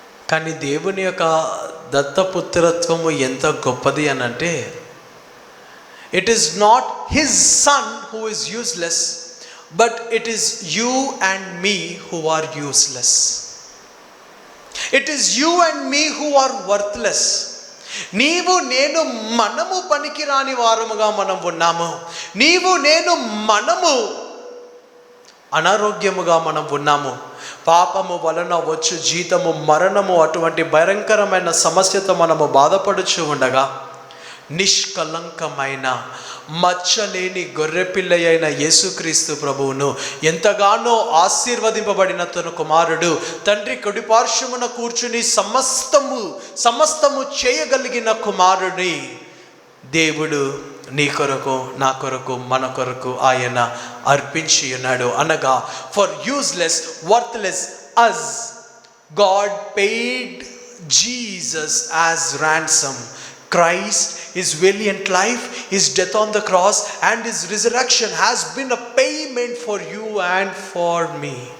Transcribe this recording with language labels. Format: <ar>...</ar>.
<te>కానీ దేవుని యొక్క దత్తపుత్రత్వము ఎంత గొప్పది అని అంటే,</te> <en>it is not his son who is useless, but it is you and me who are useless. It is you and me who are worthless.</en> <te>నీవు నేను మనము పనికిరాని వారముగా మనం ఉన్నాము. నీవు నేను మనము అనారోగ్యముగా మనం ఉన్నాము. పాపము వలన వచ్చు జీతము మరణము. అటువంటి భయంకరమైన సమస్యతో మనము బాధపడుచు ఉండగా, నిష్కలంకమైన మచ్చలేని గొర్రెపిల్ల అయిన యేసుక్రీస్తు ప్రభువును, ఎంతగానో ఆశీర్వదింపబడిన తన కుమారుడు, తండ్రి కుడిపార్శ్వమున కూర్చుని సమస్తము చేయగలిగిన కుమారుని దేవుడు నీ కొరకు, నా కొరకు, మన కొరకు ఆయన అర్పించి ఉన్నాడు. అనగా</te> <en>For useless, worthless us, God paid Jesus as ransom. Christ, his valiant life, his death on the cross and his resurrection has been a payment for you and for me.</en>